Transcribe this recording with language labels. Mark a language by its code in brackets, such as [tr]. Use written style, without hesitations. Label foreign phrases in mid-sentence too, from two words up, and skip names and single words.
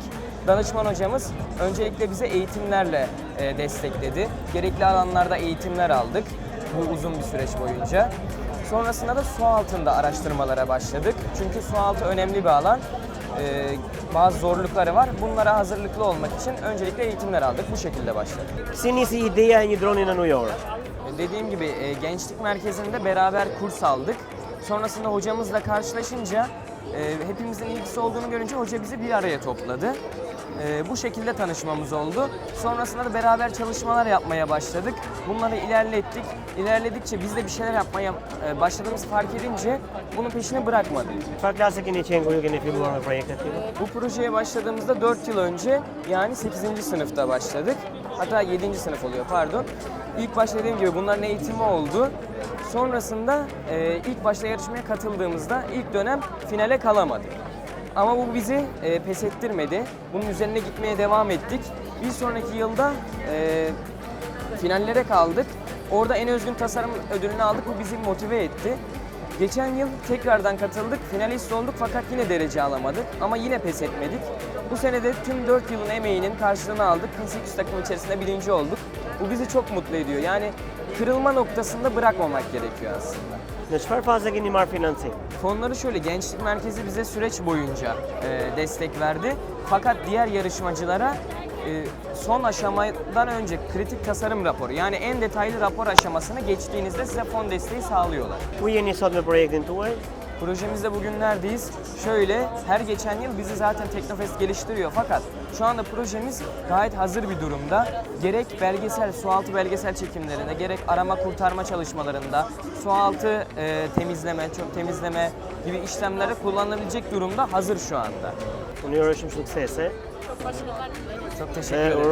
[tr] Danışman hocamız öncelikle bize eğitimlerle destekledi. Gerekli alanlarda eğitimler aldık bu uzun bir süreç boyunca. Sonrasında da su altında araştırmalara başladık. Çünkü su altı önemli bir alan. Bazı zorlukları var. Bunlara hazırlıklı olmak için öncelikle eğitimler aldık. Bu şekilde başladık. [sq] Si nisi ideja e një droni në New York? [tr] Dediğim gibi gençlik merkezinde beraber kurs aldık. Sonrasında hocamızla karşılaşınca hepimizin ilgisi olduğunu görünce hoca bizi bir araya topladı. Bu şekilde tanışmamız oldu. Sonrasında da beraber çalışmalar yapmaya başladık. Bunları ilerlettik. İlerledikçe biz de bir şeyler yapmaya başladığımızı fark edince bunun peşini bırakmadık. [sq] Çfarë klase keni qenë kur ju keni filluar me projektet tjera? [tr] Bu projeye başladığımızda 4 yıl önce, yani 8. sınıfta başladık. Hatta 7. sınıf oluyor, pardon. İlk başta dediğim gibi bunların eğitimi oldu. Sonrasında ilk başta yarışmaya katıldığımızda ilk dönem finale kalamadık. Ama bu bizi pes ettirmedi. Bunun üzerine gitmeye devam ettik. Bir sonraki yılda finallere kaldık. Orada en özgün tasarım ödülünü aldık. Bu bizi motive etti. Geçen yıl tekrardan katıldık. Finalist olduk fakat yine derece alamadık. Ama yine pes etmedik. Bu sene de tüm 4 yılın emeğinin karşılığını aldık. 1800 takım içerisinde 1. olduk. Bu bizi çok mutlu ediyor. Yani kırılma noktasında bırakmamak gerekiyor aslında. [sq] Në çfarë faze keni marrë financim? [tr] Fonları şöyle, Gençlik Merkezi bize süreç boyunca destek verdi. Fakat diğer yarışmacılara son aşamadan önce kritik tasarım raporu, yani en detaylı rapor aşamasını geçtiğinizde size fon desteği sağlıyorlar. [sq] Ku jeni sot me projektin tuaj? [tr] Projemizde bugün neredeyiz? Şöyle, her geçen yıl bizi zaten Teknofest geliştiriyor fakat şu anda projemiz gayet hazır bir durumda. Gerek belgesel, sualtı belgesel çekimlerinde, gerek arama kurtarma çalışmalarında, sualtı temizleme, çöp temizleme gibi işlemlere kullanılabilecek durumda hazır şu anda. [sq] Unë ju uroj shumë suksese. [tr] Çok teşekkür Ne ederiz.